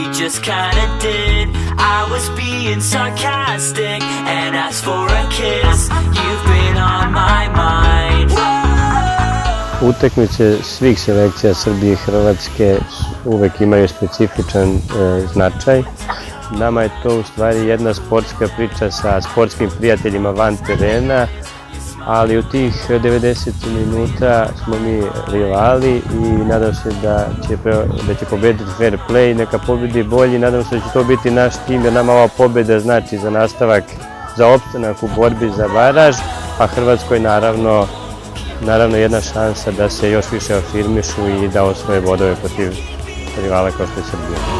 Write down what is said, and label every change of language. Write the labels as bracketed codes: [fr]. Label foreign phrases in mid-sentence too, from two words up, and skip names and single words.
[en] just kinda did. I was being sarcastic and asked for a kiss. You've been on my mind. [sr] Utakmice svih selekcija Srbije i Hrvatske uvek imaju specifičan značaj. Nama je to u stvari jedna sportska priča sa sportskim prijateljima van terena, ali u tih 90 minuta smo mi rivali i nadam se da će pobediti [en] fair play, [sr] neka pobedi bolji, nadam se da će to biti naš tim, jer nama ova pobeda znači za nastavak, za opstanak u borbi za baraž, a Hrvatskoj naravno jedna šansa da se još više afirmišu i da osvoje bodove protiv rivala kao što je Srbija.